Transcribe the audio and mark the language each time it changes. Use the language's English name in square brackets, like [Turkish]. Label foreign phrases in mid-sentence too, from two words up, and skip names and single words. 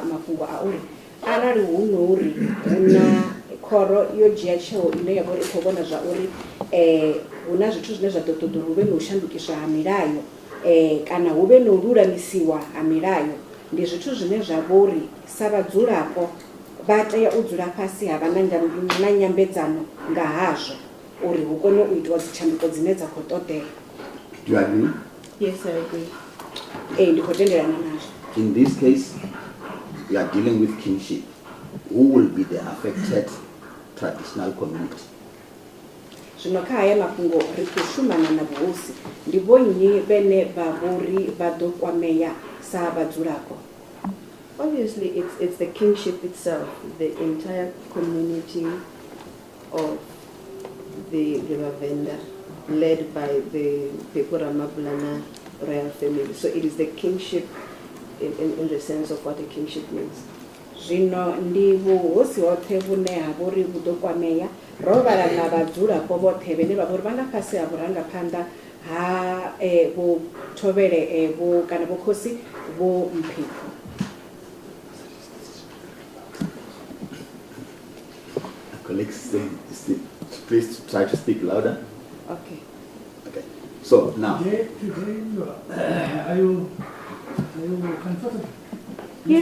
[Venda] mafhungo a uri arali hu nori hu na khoro yo dzhia tsheo ine ya vhori i khou vhona zwa uri hu na zwithu zwine zwa ḓo ṱoḓa uri hu vhe na u shandukiswa ha milayo kana hu vhe na u lulamisiwa ha milayo, ndi zwithu zwine zwa vhori sa vhadzulapo vha tea u dzula fhasi ha vha na nyambedzano nga hazwo uri hu kone u itiwa dzitshanduko dzine dza khou ṱoḓea. [English] Do you agree? Yes, I agree. [Venda] Ndi khou tendelana nazwo. [English] In this case, we are dealing with kingship. Who will be the affected traditional community? [Venda] Zwino kha haya mafhungo ri khou shumana na vhuhosi ndi vhonnyi vhene vha vhori vha ḓo kwameya sa vhadzulapo. [English] Obviously, it's the kingship itself, the entire community of the Vhavenda, led by the Mphephu Ramabulana royal family. So it is the kingship in the sense of what a kingship means. [Venda] Zwino ndi vhuhosi hoṱhe vhune ha vhori vhu ḓo kwameya ro vhala na vhadzulapo vhoṱhe vhene vha vhori vha nga fhasi ha vhurangaphanḓa ha vho thovhele vho kana vho khosi vho Mphephu. [English] Colleagues, please try to speak louder. Okay. Okay. So now, Today, are you comfortable? Yes.